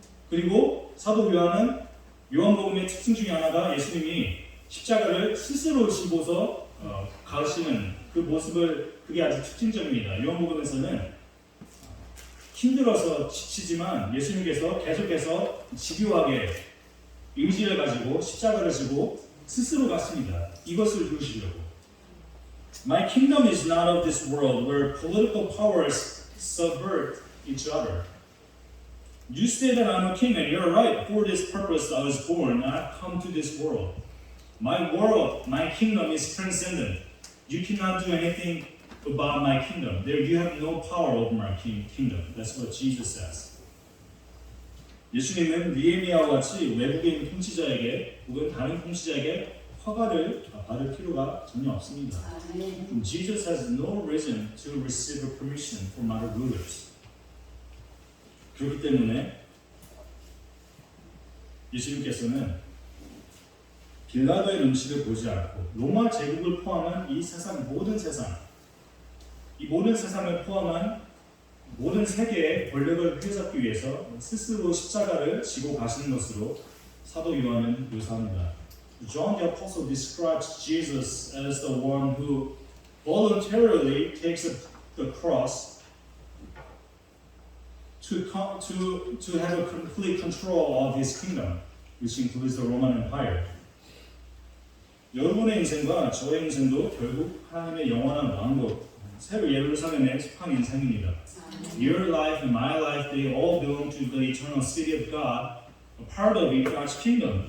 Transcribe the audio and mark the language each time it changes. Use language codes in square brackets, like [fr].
[ko] 그리고 사도 요한복음의 특징 중에 하나가 예수님이 십자가를 스스로 지고서 가시는 그 모습을 그게 아주 특징적입니다. 요한복음에서는 힘들어서 지치지만 예수님께서 계속해서 집요하게 의지를 가지고 십자가를 지고 스스로 갔습니다. 이것을 이루시려고. [en] My kingdom is not of this world where political powers subvert each other. You say that I'm a king, and you're right. For this purpose I was born, and I've come to this world. My world, my kingdom is transcendent. You cannot do anything about my kingdom. There, you have no power over my kingdom. That's what Jesus says. [ko] 예수님은 느헤미야와 같이 외국인 통치자에게 혹은 다른 통치자에게 허가를 받을 필요가 전혀 없습니다. [en] Jesus has no reason to receive a permission from other rulers. [ko] 그렇기 때문에 예수님께서는 빌라도의 눈치를 보지 않고 로마 제국을 포함한 이 세상 모든 세상, 이 모든 세상을 포함한 모든 세계의 권력을 휘잡기 위해서 스스로 십자가를 지고 가시는 것으로 사도 요한은 묘사합니다. [en] John the Apostle describes Jesus as the one who voluntarily takes the cross to have a complete control of his kingdom, which includes the Roman Empire. [ko] 여러분의 인생과 저의 인생도 결국 하나님의 영원한 왕국, 새로 예루살렘에 속한 인생입니다. [en] Your life and my life, they all belong to the eternal city of God, a part of God's kingdom.